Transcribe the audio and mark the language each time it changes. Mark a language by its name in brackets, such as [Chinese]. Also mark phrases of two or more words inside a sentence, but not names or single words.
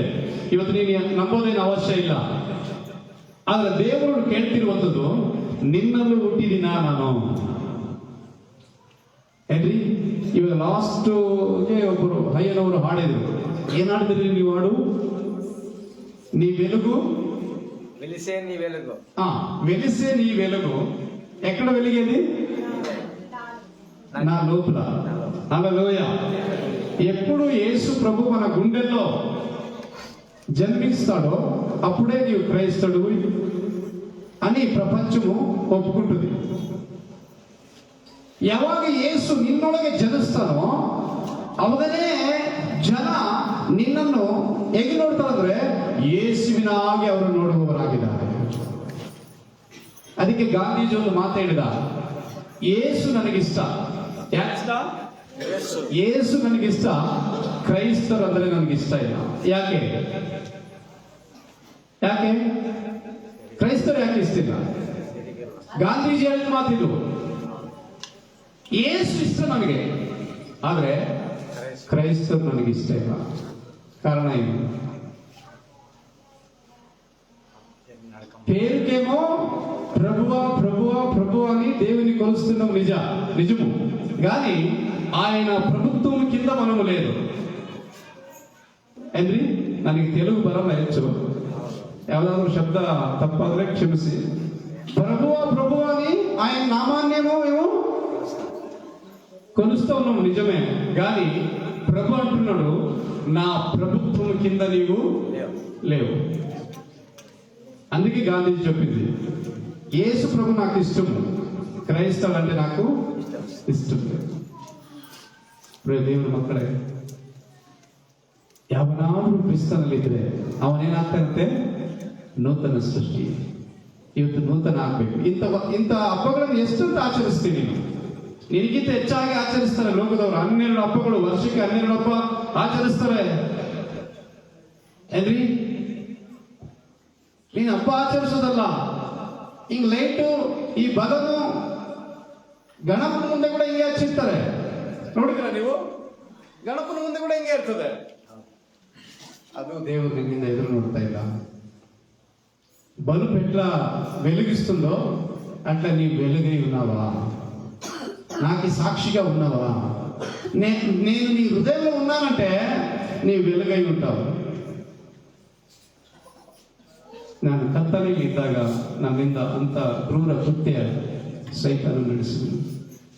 [Kannada] ಇವತ್ತು ನೀನು ನಂಬೋದೇನು ಅವಶ್ಯ ಇಲ್ಲ. ಆದ್ರೆ ದೇವರು ಕೇಳ್ತಿರುವಂಥದ್ದು, ನಿನ್ನಲ್ಲೂ ಹುಟ್ಟಿದಿನ ನಾನು ಏನ್ರಿ. ಇವಾಗ ಲಾಸ್ಟ್ ಒಬ್ಬರು ಅಯ್ಯನವರು ಹಾಡಿದ್ರು. ಏನ್ ಹಾಡಿದ್ರಿ ನೀವು ಹಾಡು? [Telugu] నీ వెలుగు వెలిసే నీ వెలుగు. వెలిసే నీ వెలుగు ఎక్కడ వెలిగేది? నా లోపల. హల్లెలూయా. ఎప్పుడు యేసు ప్రభు మన గుండెల్లో జన్మిస్తాడో అప్పుడే నీవు క్రైస్తవుడు అని ప్రపంచము ఒప్పుకుంటుంది. [Kannada] ಯಾವಾಗ ಯೇಸು ನಿನ್ನೊಳಗೆ ಜನಿಸ್ತಾನೋ ಅವಾಗನೇ ಜನ ನಿನ್ನನ್ನು ಹೇಗೆ ನೋಡ್ತಾರಂದ್ರೆ ಯೇಸುವಿನ ಹಾಗೆ ಅವರು ನೋಡುವವರಾಗಿದ್ದಾರೆ. ಅದಕ್ಕೆ ಗಾಂಧೀಜಿ ಒಂದು ಮಾತು ಹೇಳಿದ, ಯೇಸು ನನಗಿಷ್ಟ. ಯಾಕಿಷ್ಟ? ಯೇಸು ನನಗಿಷ್ಟ, ಕ್ರೈಸ್ತರು ಅಂದ್ರೆ ನನಗಿಷ್ಟ ಇಲ್ಲ. ಯಾಕೆ ಯಾಕೆ ಕ್ರೈಸ್ತರು ಯಾಕೆ ಇಷ್ಟ ಇಲ್ಲ? ಗಾಂಧೀಜಿ ಹೇಳಿದ ಮಾತಿದು. ಯೇಸು ಇಷ್ಟ ನನಗೆ, ಆದ್ರೆ క్రైస్తవులు ನನಗೆ ಇಷ್ಟ ಇಲ್ಲ. కారణ ಏನು? [Telugu] పేరుకేమో ప్రభువా ప్రభువా ప్రభు అని దేవుని కొలుస్తున్నాం, నిజము. కానీ ఆయన ప్రభుత్వం కింద మనము లేదు. [Kannada] ಏನ್ರಿ, ನನಗೆ ತೆಲುಗು ಬರಲ್ಲ ಹೆಚ್ಚು, ಯಾವ್ದಾದ್ರು ಶಬ್ದ ತಪ್ಪಾದ್ರೆ ಕ್ಷಮಿಸಿ. [Telugu] ప్రభువా ప్రభు అని ఆయన నామాన్నేమో మేము కొలుస్తూ ఉన్నాము, నిజమే. కానీ ప్రభు అంటున్నాడు, నా ప్రభుత్వం కింద నీవు లేవు. అందుకే గాంధీజీ చెప్పింది, యేసు ప్రభు నాకు ఇష్టము, క్రైస్తవులు అంటే నాకు ಇಷ್ಟ. [Kannada] ದೇವರ ಮಕ್ಕಳೇ, ಯಾವನಾದ್ರೂ ಕ್ರಿಸ್ತನಲ್ಲಿದ್ರೆ ಅವನೇನಾಗ್ತಾನಂತೆ? ನೂತನ ಸೃಷ್ಟಿ. ಇವತ್ತು ನೂತನ ಆಗ್ಬೇಕು. ಇಂಥ ಹಬ್ಬಗಳನ್ನು ಎಷ್ಟಂತ ಆಚರಿಸ್ತೀನಿ? ನಿನಗಿಂತ ಹೆಚ್ಚಾಗಿ ಆಚರಿಸ್ತಾರೆ ಲೋಕದವರು. 12 ಹಬ್ಬಗಳು, ವರ್ಷಕ್ಕೆ 12 ಹಬ್ಬ ಆಚರಿಸ್ತಾರೆ. ಏನ್ರಿ, ನೀನ್ ಹಬ್ಬ ಆಚರಿಸೋದಲ್ಲ, ಹಿಂಗ್ ಲೈಟು ಈ ಬಲನು ಗಣಪನ ಮುಂದೆ ಕೂಡ ಹಿಂಗೆ ಹಚ್ಚಿರ್ತಾರೆ. ನೋಡಿದ್ರ ನೀವು? ಗಣಪನ ಮುಂದೆ ಕೂಡ ಹಿಂಗೆ ಇರ್ತದೆ. ಅದು [Telugu] దేవుడు నిన్ను ఎదురు [Kannada] ನೋಡ್ತಾ ಇಲ್ಲ. [Telugu] బల్బు ఎట్లా వెలిగిస్తుందో అట్లా నీ వెలుగై ఉన్నావా? నాకు సాక్షిగా ఉన్నావా? నేను నీ హృదయంలో ఉన్నానంటే నీ వెలుగై ఉంటావు. [Kannada] ನಾನು ಕತ್ತಲೆಯಲ್ಲಿ ಇದ್ದಾಗ ನನ್ನಿಂದ ಅಂತ ಕ್ರೂರ ಕೃತ್ಯ ಸೈತಾನ ನಡೆಸಿದನು.